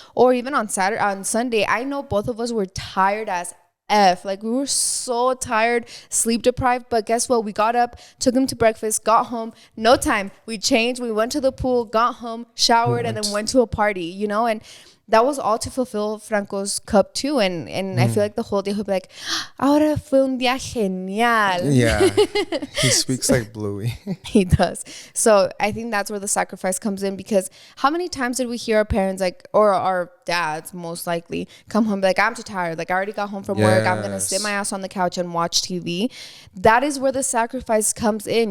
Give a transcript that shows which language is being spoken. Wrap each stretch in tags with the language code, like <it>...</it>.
<en>Or even on Saturday, on Sunday, I know both of us were tired as F. Like we were so tired, sleep deprived. But guess what? We got up, took him to breakfast, got home, no time. We changed, we went to the pool, got home, showered, and then went to a party, you know? And that was all to fulfill Franco's cup too. And I feel like the whole day he'll be like,</en> <es>ahora fue un día genial.</es> <en>Yeah. He speaks like Bluey. He does. So I think that's where the sacrifice comes in, because how many times did we hear our parents, like, or our dads most likely, come home and be like, I'm too tired. Like I already got home from work. I'm going to sit my ass on the couch and watch TV. That is where the sacrifice comes in.</en>